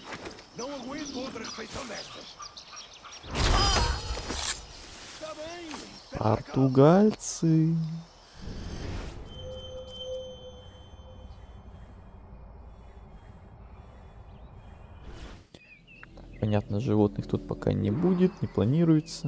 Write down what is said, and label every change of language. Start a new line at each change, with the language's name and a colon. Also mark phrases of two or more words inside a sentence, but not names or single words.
Portuguese: Não aguento outra refeição destas. Está bem, espera lá, calma.
Russian: Португальцы. Понятно, животных тут пока не будет, не планируется.